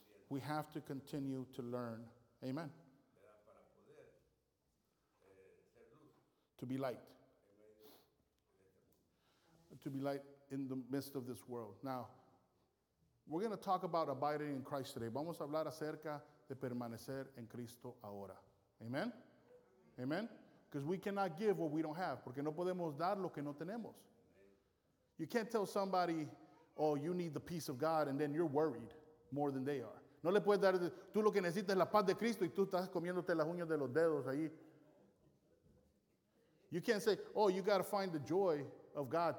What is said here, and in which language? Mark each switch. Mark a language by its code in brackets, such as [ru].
[en] We have to continue to learn. Amen. To be light. To be light in the midst of this world. Now, we're going to talk about abiding in Christ today. [es] Vamos a hablar acerca de permanecer en Cristo ahora. [en] Amen? Amen? Because we cannot give what we don't have. [es] Porque no podemos dar lo que no tenemos. [en] You can't tell somebody, oh, you need the peace of God, and then you're worried more than they are. [es] No le puedes dar, tú lo que necesitas es la paz de Cristo, y tú estás comiéndote las uñas de los dedos ahí. [en] You can't say, oh, you got to find the joy of God.